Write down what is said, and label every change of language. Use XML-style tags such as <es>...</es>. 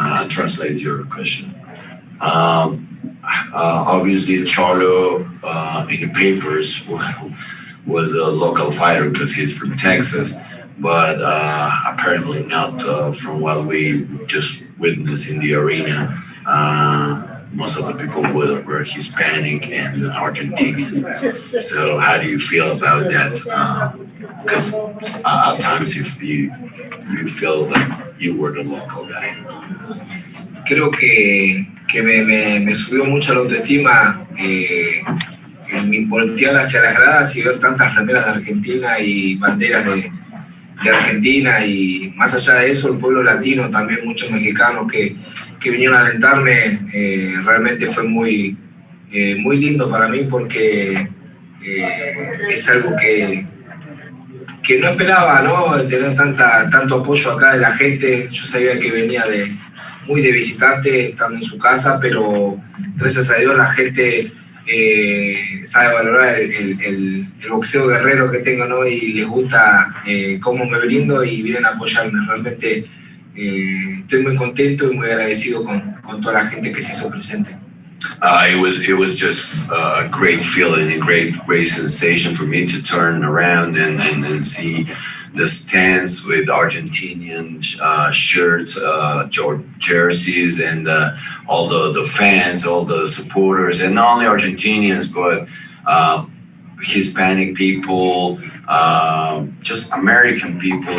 <en>Translate your question. Obviously, Charlo in the papers was a local fighter because he's from Texas, but apparently not from what we just witnessed in the arena. Most of the people were Hispanic and Argentinian. So how do you feel about that? Because at times you feel like you were the local guy.</en> <es>Creo que me subió mucho la autoestima el voltear hacia las gradas y ver tantas remeras de Argentina y banderas de Argentina, y más allá de eso el pueblo latino, también muchos mexicanos que vinieron a alentarme. Realmente fue muy lindo para mí, porque es algo que no esperaba, ¿no? Tener tanto apoyo acá de la gente. Yo sabía que venía muy de visitante, estando en su casa, pero gracias a Dios la gente sabe valorar el boxeo guerrero que tengo, ¿no? Y les gusta cómo me brindo y vienen a apoyarme. Realmente estoy muy contento y muy agradecido con toda la gente que se hizo presente.</es> <en>It was just a great feeling, a great sensation for me to turn around and see the stands with Argentinian shirts, jerseys, and all the fans, all the supporters, and not only Argentinians, but Hispanic people, just American people.</en>